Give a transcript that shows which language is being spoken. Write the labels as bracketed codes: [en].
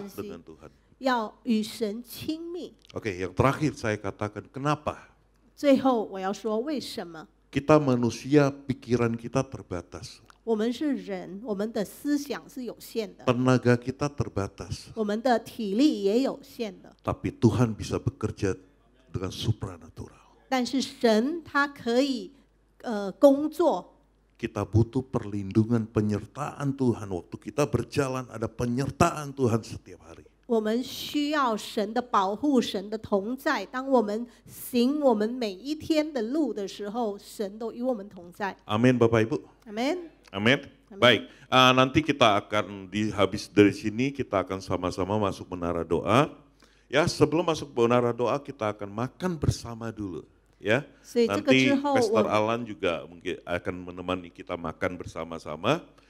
[id] lekat dengan Tuhan. [zh] 要与神亲密。 [id] Oke, yang terakhir saya katakan kenapa? [zh] 最后我要说，为什么？ [id] Kita manusia, pikiran kita terbatas. [zh] 我们是人，我们的思想是有限的， [id] Tenaga kita terbatas. [zh] 我们的体力也有限的， [id] Tapi Tuhan bisa bekerja dengan supranatural. [zh] 但是神他可以工作。 [id] Kita butuh perlindungan penyertaan Tuhan. Waktu kita berjalan ada penyertaan Tuhan setiap hari. [zh] 我们需要神的保护，神的同在。当我们行我们每一天的路的时候，神都与我们同在。 [id] Amin Bapak Ibu. Amin. Amin. Baik, nanti kita akan habis dari sini kita akan sama-sama masuk menara doa. Ya, sebelum masuk menara doa kita akan makan bersama dulu. Ya, nanti Pastor Alan juga mungkin akan menemani kita makan bersama-sama.